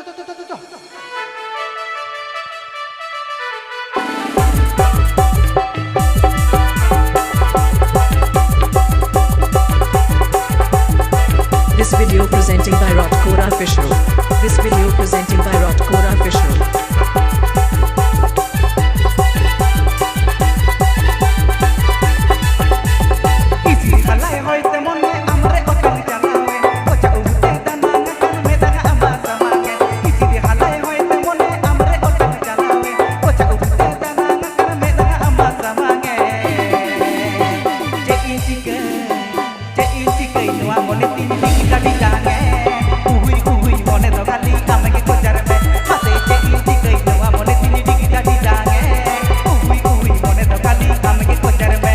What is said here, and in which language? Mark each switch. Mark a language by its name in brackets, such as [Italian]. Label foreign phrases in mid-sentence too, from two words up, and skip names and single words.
[English] This video presenting by Rotkora Official. This video presenting by Rotkora Official. [Santali] Isi halai hoi temone amre otang chalawe Gocha ubte dananga kan medha ama samange Isi halai hoi temone amre otang chalawe Gocha ubte dananga kan medha ama samange Cedin cikai noa mone tini digida didange Uhui mone do khali amge khojar me Mase cedin cikai noa mone tini digida didange Uhui mone do khali amge khojar me